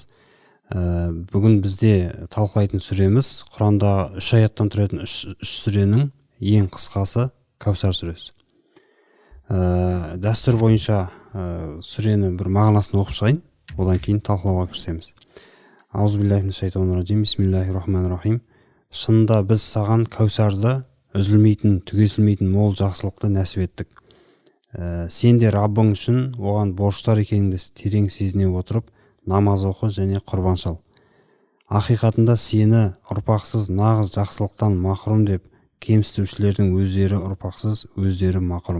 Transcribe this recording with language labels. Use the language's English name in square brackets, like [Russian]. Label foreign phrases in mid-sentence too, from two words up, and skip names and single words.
[Kazakh] Бүгін бізде талқылайтын сүреміз Құранда 3 аяттан тұратын 3 сүренің ең қысқасы Кәусар сүресі. Дәстүр бойынша сүрені бір мағынасын оқып шығайын, одан кейін талқылауға кірісеміз. [Arabic] أعوذ بالله من الشيطان الرجيم. بسم الله الرحمن الرحيم. [Kazakh] Шынында біз саған Кәусарды, үзілмейтін, түгесілмейтін мол жақсылықты нәсіп еттік. Сен де Раббың үшін оған борыштар екеніңді терең сезіне отырып, намаз оқы және құрбан шал. Ақиқатында сені ұрпақсыз нағыз жақсылықтан махрұм деп, кемсітушілердің өздері ұрпақсыз, өздері махрұм.